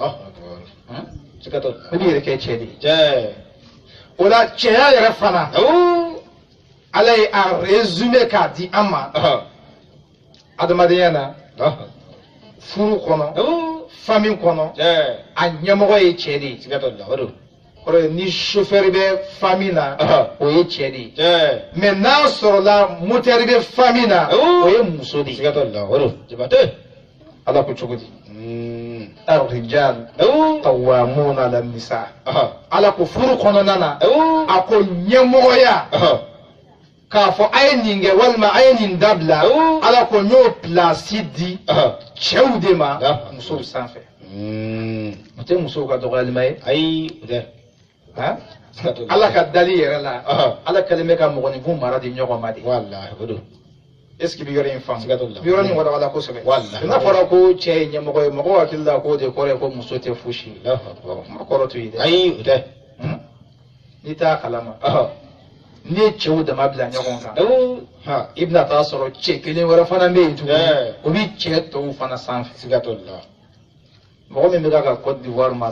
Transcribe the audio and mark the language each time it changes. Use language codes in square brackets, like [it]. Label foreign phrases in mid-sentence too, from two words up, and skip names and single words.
[bm] i b'i yɛrɛ kɛ cɛ de ye o la cɛya yɛrɛ fana ala ye a résumé k'a di an ma adamadenya na furu kɔnɔ famille kɔnɔ a ɲɛmɔgɔ ye cɛ de ye ni chauffeur bɛ famille na o ye cɛ de ye mais n'a sɔrɔla moteur bɛ famille na o ye muso de ye ala ko cogo di [ar] الرجال قوامون على النساء [bm] ala ko furu kɔnɔna na a ko ɲɛmɔgɔya k'a fɔ a ye nin kɛ walima a ye nin dabila ala ko n y'o pilasi di cɛw de ma musow sanfɛ o tɛ musow ka dɔgɔyalima ye ayi o tɛ ala ka dali yɛrɛ la ala kɛlen bɛ ka mɔgɔninfin mara di ɲɔgɔn ma de [fr] est-ce que [bm] bi yɔrɔ in faamu bi yɔrɔ nin walawala kosɛbɛ n'a fɔra ko cɛ ye ɲɛmɔgɔ ye mɔgɔw hakili la k'o de kɔrɔ ye ko muso tɛ fosi kuma kɔrɔ to yen dɛ ayi o tɛ n'i t'a kalama n'i ye cɛw dama bila ɲɔgɔn kan i bɛna taa sɔrɔ cɛ kelen wɛrɛ fana bɛ yen tuguni o bɛ cɛ tɔw fana sanfɛ mɔgɔ min bɛ ka Côte d'Ivoire mara